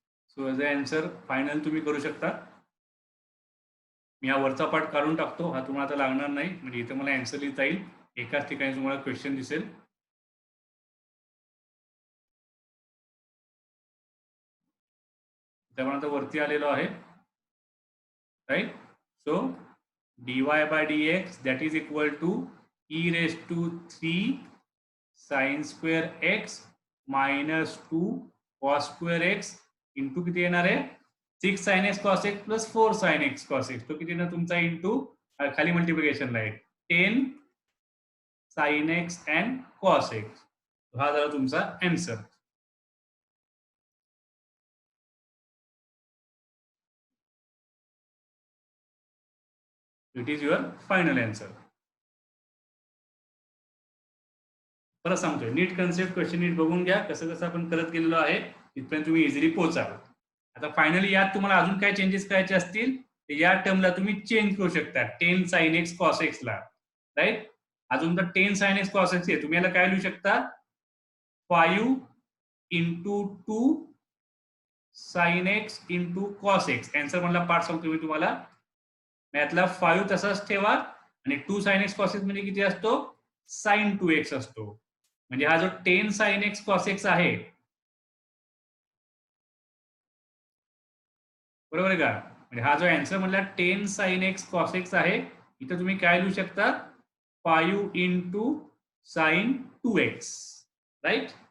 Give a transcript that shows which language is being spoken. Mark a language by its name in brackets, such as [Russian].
[English] so as a answer final [Marathi] तुम्ही करू शकता. मी हा वरचा पार्ट काढून टाकतो, हा तुम्हाला आता लागणार नाही, म्हणजे इथे मला आन्सर लिहिता येईल. एकाच ठिकाणी तुम्हाला क्वेश्चन दिसेल. त्यामुळे आता वरती आलेलो आहे, right. So [English] dy by dx that is equal to e raised to 3 sin square x [Marathi] minus 2 cos square x into किती येणार आहे, 6 sin x cos x plus 4 sin x cos x. तो किती ना तुमचा इंटू खाली मल्टिप्लिकेशनला आहे 10 sin x and cos x. हा झाला तुमचा answer. [English] It is your final answer. [Marathi] परत सांगतोय, नीट कन्सेप्ट क्वेश्चन नीट बघून घ्या, कसं कसं आपण करत गेलेलो आहे, तिथपर्यंत तुम्ही इझिली पोहोचाल. आता फायनली यात तुम्हाला अजून काय चेंजेस करायचे असतील तर या टर्मला तुम्ही चेंज करू शकता 10 sin x cos x ला, राईट. अजून तर 10 sin x cos x आहे, तुम्ही याला काय लिहू शकता, 5 into 2 sin x into cos x. Answer मधला पार्ट सांगतो मी तुम्हाला. यातला 5 तसाच ठेवा आणि 2 sin x cos x म्हणजे किती असतो, sin 2x असतो. म्हणजे हा जो 10 sin x cos x आहे, बरोबर आहे का, म्हणजे हा जो आन्सर म्हणला 10 sin x cos x आहे, इथं तुम्ही काय लिहू शकता, 5 into sin 2x, राईट.